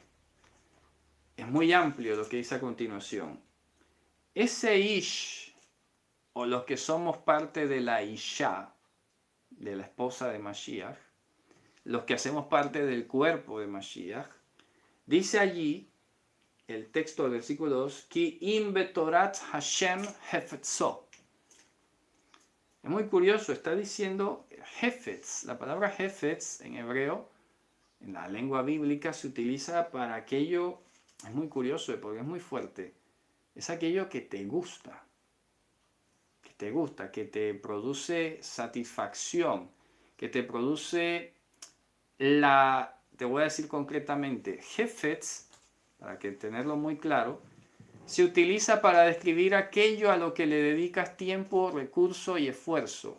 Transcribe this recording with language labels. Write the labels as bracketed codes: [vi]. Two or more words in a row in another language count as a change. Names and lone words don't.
[es] Es muy amplio lo que dice a continuación. Ese ish, o los que somos parte de la isha, de la esposa de Mashiach, los que hacemos parte del cuerpo de Mashiach, dice allí, el texto del versículo 2, [he] כי אם בתורת השם חפצו. [es] Es muy curioso, está diciendo hefetz. La palabra hefetz en hebreo, en la lengua bíblica, se utiliza para aquello, es muy curioso porque es muy fuerte, es aquello que te gusta, que te produce satisfacción, que te produce te voy a decir concretamente, hefetz, para que tenerlo muy claro, se utiliza para describir aquello a lo que le dedicas tiempo, recurso y esfuerzo.